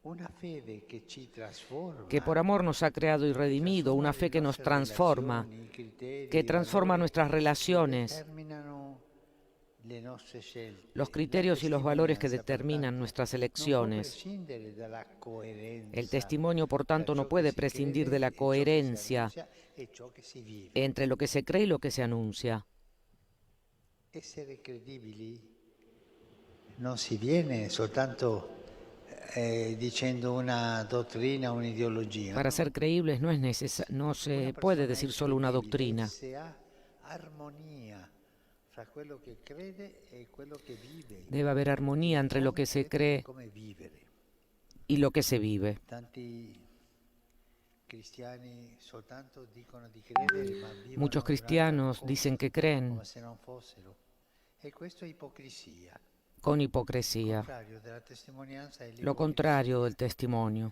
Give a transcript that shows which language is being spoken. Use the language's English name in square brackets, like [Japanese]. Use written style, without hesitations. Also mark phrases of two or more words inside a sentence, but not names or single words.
[Spanish] que por amor nos ha creado y redimido, una fe que nos transforma, que transforma nuestras relaciones, los criterios y los valores que determinan nuestras elecciones. El testimonio, por tanto, no puede prescindir de la coherencia entre lo que se cree y lo que se anuncia. [Italian] Essere credibili non si viene soltanto dicendo una dottrina, un'ideologia. [Spanish] Para ser creíbles no se puede decir solo una doctrina. Debe haber armonía entre lo que se cree y lo que se vive. Muchos cristianos dicen que creen con hipocresía, lo contrario del testimonio.